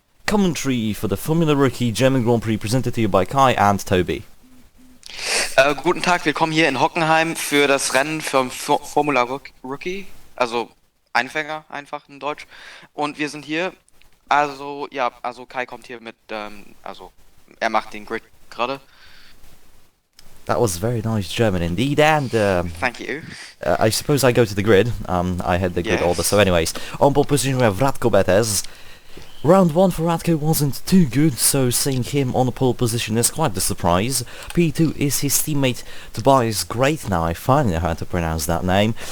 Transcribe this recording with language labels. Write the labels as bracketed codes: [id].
[en] commentary for the Formula Rookie German Grand Prix presented to you by Kai and Toby. [de] Guten Tag, willkommen hier in Hockenheim für das Rennen vom Formula Rookie, also Einfänger, einfach in Deutsch. Und wir sind hier, also Kai kommt hier mit, er macht den Grid gerade. [en] That was very nice German indeed, and thank you. I suppose I go to the grid. I had the grid order, so anyways. On pole position we have Radko Betez. Round 1 for Radko wasn't too good, so seeing him on the pole position is quite the surprise. P2 is his teammate Tobias Great now, I finally know how to pronounce that name.